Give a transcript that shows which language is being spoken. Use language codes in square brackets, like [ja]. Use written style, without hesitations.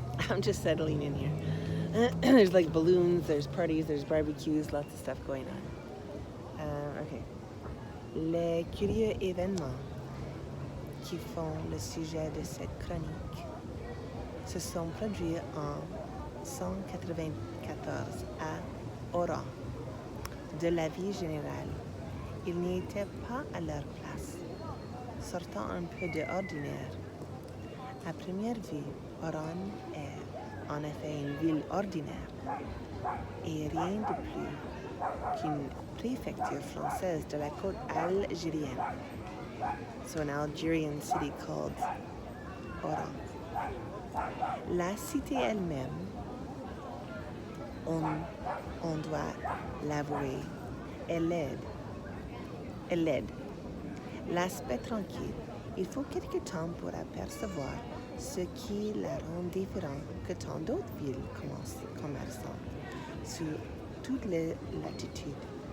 [en] I'm just settling in here. There's like balloons, there's parties, there's barbecues, lots of stuff going on. Okay. [fr] Les curieux événements qui font le sujet de cette chronique se sont produits en 194 à Oran. De la vie générale, ils n'y étaient pas à leur place, sortant un peu de ordinaire. À première vue, Oran est en effet une ville ordinaire et rien de plus qu'une préfecture française de la côte algérienne. [en] So an Algerian city called Oran. [fr] La cité elle-même, on doit l'avouer, est laide. L'aspect tranquille, il faut quelque temps pour apercevoir ce qui la rend différente que tant d'autres villes commerçantes sur toutes les latitudes.